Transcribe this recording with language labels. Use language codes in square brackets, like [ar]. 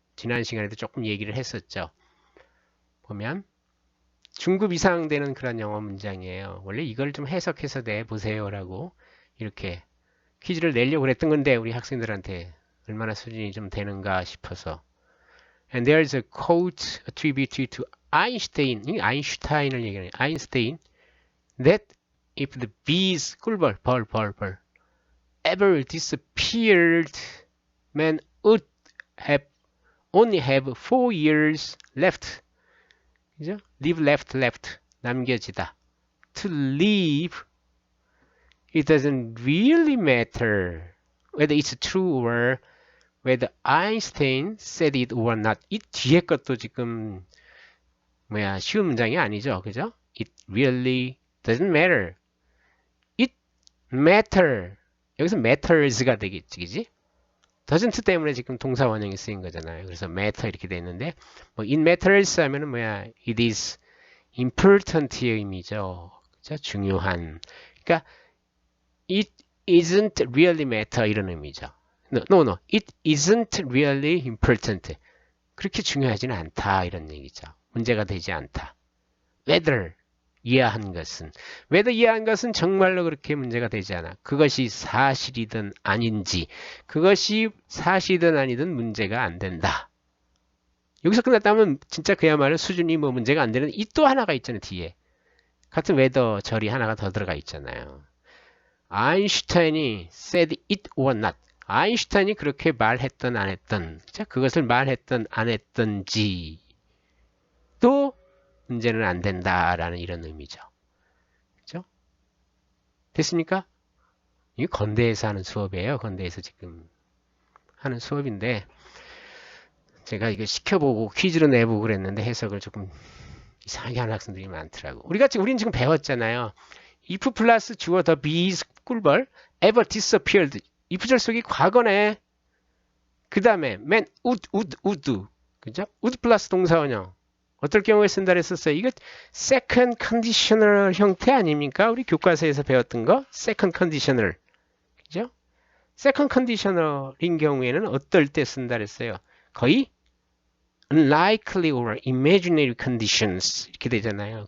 [ko] 지난 시간에도 조금 얘기를 했었죠. 보면 중급 이상 되는 그런 영어 문장이에요. 원래 이걸 좀 해석해서 내보세요 라고 이렇게 퀴즈를 내려고 그랬던 건데 우리 학생들한테 얼마나 수준이 좀 되는가 싶어서. [en] And there's a quote attributed to Einstein. [ko] 아인슈타인을 얘기하는 아인슈타인. [en] That if the bees [ko] 꿀벌 벌 [en] ever disappeared, man would have only have 4 years left. [ko] 그죠? [en] Live left [ko] 남겨지다. [en] To live, it doesn't really matter whether it's true or whether Einstein said it or not. [ko] 이 뒤에 것도 지금 쉬운 문장이 아니죠, 그죠? [en] It really doesn't matter. It matter. [ko] 여기서 matters가 되겠지, 그지? doesn't 때문에 지금 동사 원형이 쓰인 거잖아요. 그래서 matter 이렇게 돼 있는데, [en] it matters [ko] 하면은 [en] it is important [ko] 의 의미죠. 그죠? 중요한. 그러니까, [en] it isn't really matter [ko] 이런 의미죠. [en] No. It isn't really important. [ko] 그렇게 중요하지는 않다 이런 얘기죠. 문제가 되지 않다. Whether 이해한 것은 정말로 그렇게 문제가 되지 않아. 그것이 사실이든 아닌지, 그것이 사실이든 아니든 문제가 안 된다. 여기서 끝났다면 진짜 그야말로 수준이 문제가 안 되는 이 또 하나가 있잖아요, 뒤에. 같은 whether 절이 하나가 더 들어가 있잖아요. 아인슈타인이 [en] said it or not. [ko] 아인슈타인이 그렇게 말했던 안 했던, 그것을 말했던 안 했던지 또 문제는 안 된다라는 이런 의미죠. 그죠? 됐습니까? 이게 건대에서 하는 수업이에요. 건대에서 지금 하는 수업인데 제가 이거 시켜보고 퀴즈로 내보고 그랬는데 해석을 조금 이상하게 하는 학생들이 많더라고. 우리는 지금 배웠잖아요. if 플러스 주어 더 bees 꿀벌 [en] ever disappeared. [ko] if절 속이 과거네. 그 다음에 [en] man would [ko] 그죠? would 플러스 동사원형. 어떨 경우에 쓴다 했었어요. 이거 second conditional 형태 아닙니까? 우리 교과서에서 배웠던 거 second conditional. 그죠? second conditional인 경우에는 어떨 때 쓴다 했어요. 거의 [en] unlikely or imaginary conditions [ko] 이렇게 되잖아요.